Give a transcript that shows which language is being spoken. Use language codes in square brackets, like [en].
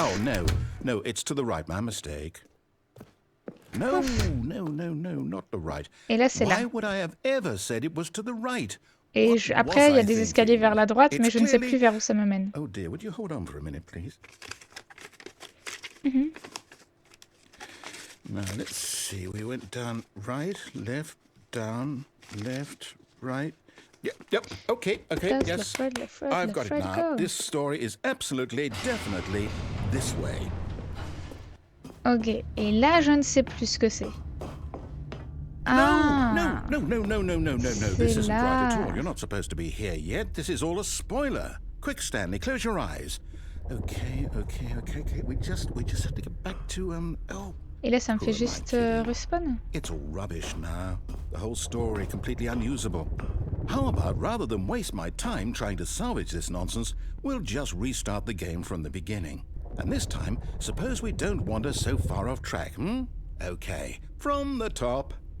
[en] Oh no, it's to the right, my mistake. No, not the right. [fr] Et là, c'est là. [en] Why would I have ever said it was to the right? [fr] Et après, il y a des escaliers vers la droite, mais je ne sais plus vers où ça me mène. [en] Oh dear, would you hold on for a minute, please? Now, let's see. We went down right, left, down, left, right. Yep, okay, yes. I've got it now. This story is absolutely, definitely this way. [fr] Ok, et là, je ne sais plus ce que c'est. [en] No. This isn't right at all. You're not supposed to be here yet. This is all a spoiler. Quick, Stanley, close your eyes. Okay. We just have to get back to [fr] Et là, ça me fait juste respawn. [en] It's all rubbish now. The whole story completely unusable. How about, rather than waste my time trying to salvage this nonsense, we'll just restart the game from the beginning. And this time, suppose we don't wander so far off track, Okay, from the top.